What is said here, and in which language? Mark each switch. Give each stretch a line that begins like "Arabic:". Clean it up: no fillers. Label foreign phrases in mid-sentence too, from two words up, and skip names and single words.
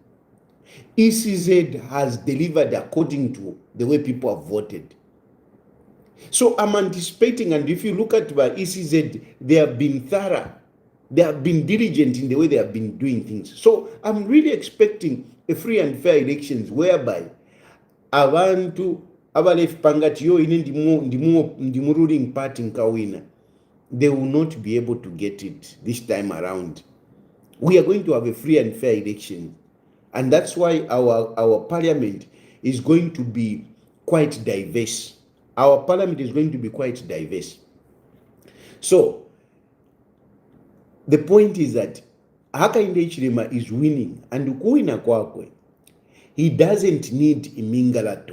English: ECZ has delivered according to the way people have voted. So I'm anticipating, and if you look at by ECZ, they have been thorough. They have been diligent in the way they have been doing things. So I'm really expecting a free and fair elections whereby
Bemba: abantu abalefipangatiyo ndimu ruling party nkawina,
English: they will not be able to get it this time around. We are going to have a free and fair election. And that's why our parliament is going to be quite diverse. Our parliament is going to be quite diverse. So, the point is that Hakainde Hichilema is winning, and
Bemba: kuwina kwakwe,
English: he doesn't need imingalato.